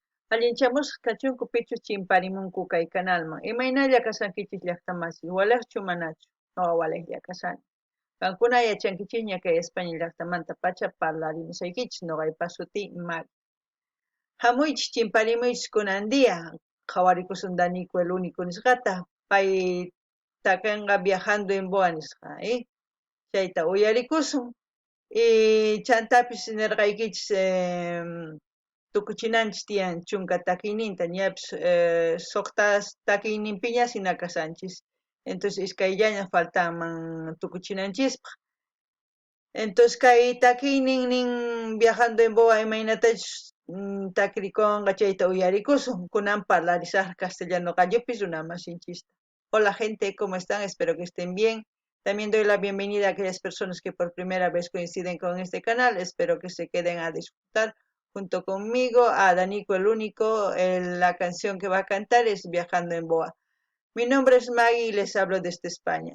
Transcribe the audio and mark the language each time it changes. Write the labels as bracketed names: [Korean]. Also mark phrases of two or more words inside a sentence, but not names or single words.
[Quechua] Allinchamos kachunku pichu chimparimunku kay kanalman. Imaynalla kasankichis llaqtamasi, walaqchu manachu? No walaqlla kasani. Kankuna yachankichis kay España llaqtamanta pacha parlarimusaykichis noqaypas suti Mari. Hamuychis chimparimuychis kunandia, qhawarikusun Danico el único nisqata, pay takanqa viajando en boa nisqa, chayta uyarikusun. Chantapis nirqaykichis tukuchinanchis tiyan chunka takiyninta ñapish suqtas takiyninpiña hina kasanchis. Entonces iskayllaña faltaman tukuchinanchispaq. Entonces kay takiynin viajando en boa imaynatachus takirikunqa chayta uyarikusun kunan parlarisaq castellano qallupis runamasinchista. [Spanish] Hola gente, ¿cómo están? Espero que estén bien. También doy la bienvenida a aquellas personas que por primera vez coinciden con este canal. Espero que se queden a disfrutar junto conmigo, a Danico el único. La canción que va a cantar es Viajando en Boa. Mi nombre es Maggie y les hablo desde España.